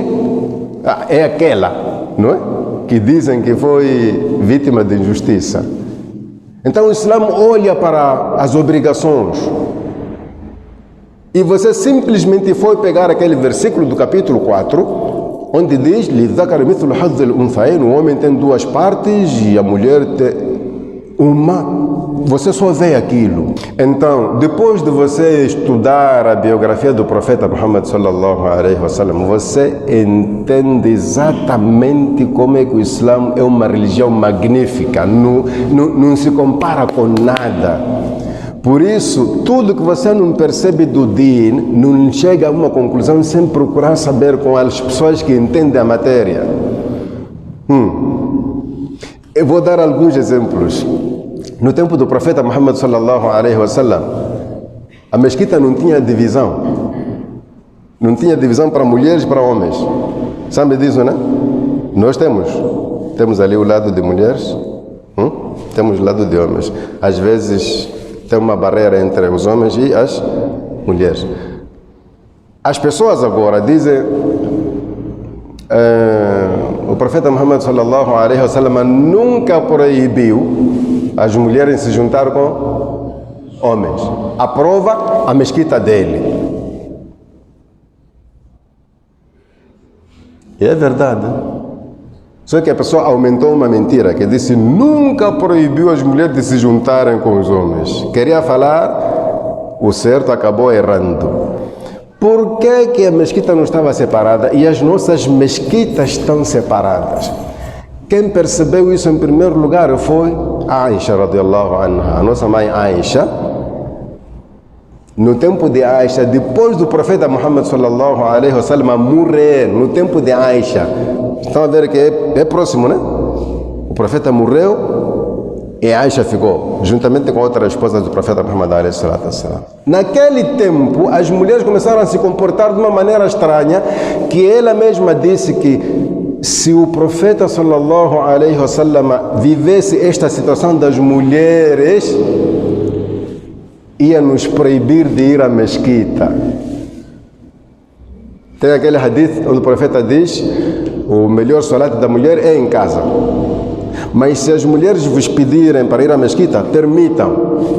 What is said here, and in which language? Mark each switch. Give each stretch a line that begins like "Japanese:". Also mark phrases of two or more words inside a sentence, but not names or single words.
Portuguese: É aquela, não é? Que dizem que foi vítima de injustiça. Então o Islã olha para as obrigações. E você simplesmente foi pegar aquele versículo do capítulo 4, onde diz:
Arabic: لِلذَّكَرِ مِثْلُ حَظِّ الْأُنْثَيَيْنِ.
Portuguese: O homem tem 2 partes e a mulher tem uma. Você só vê aquilo. Então, depois de você estudar a biografia do profeta Muhammad
Arabic: صلى الله عليه وسلم,
Portuguese: você entende exatamente como é que o Islã é uma religião magnífica. Não se compara com nada. Por isso, tudo que você não percebe do Din, não chega a uma conclusão sem procurar saber com as pessoas que entendem a matéria. Eu vou dar alguns exemplos. No tempo do profeta Muhammad
Arabic: صلى الله عليه وسلم,
Portuguese: a mesquita não tinha divisão. Não tinha divisão para mulheres e para homens. Sabe disso, né? Nós temos ali o lado de mulheres, temos o lado de homens. Às vezes tem uma barreira entre os homens e as mulheres. As pessoas agora dizem, o profeta Muhammad
Arabic: صلى الله عليه وسلم
Portuguese: nunca proibiu as mulheres se juntar com homens. A prova, a mesquita dele. E é verdade. Só que a pessoa aumentou uma mentira, que disse: nunca proibiu as mulheres de se juntarem com os homens. Queria falar, o certo acabou errando. Por que a mesquita não estava separada e as nossas mesquitas estão separadas? Quem percebeu isso em primeiro lugar foi Aisha
Arabic: رضي الله عنها,
Portuguese: a nossa mãe Aisha. No tempo de Aisha, depois do profeta Muhammad
Arabic: صلى الله عليه وسلم
Portuguese: morrer, no tempo de Aisha, estão a ver que é próximo, né? O profeta morreu e Aisha ficou, juntamente com outras esposas do profeta Muhammad
Arabic: عليه الصلاة والسلام.
Portuguese: Naquele tempo, as mulheres começaram a se comportar de uma maneira estranha, que ela mesma disse que se o profeta
Arabic: صلى الله عليه وسلم
Portuguese: vivesse esta situação das mulheres, ia nos proibir de ir à mesquita. Tem aquele hadith onde o profeta diz: o melhor salat da mulher é em casa. Mas se as mulheres vos pedirem para ir à mesquita, permitam.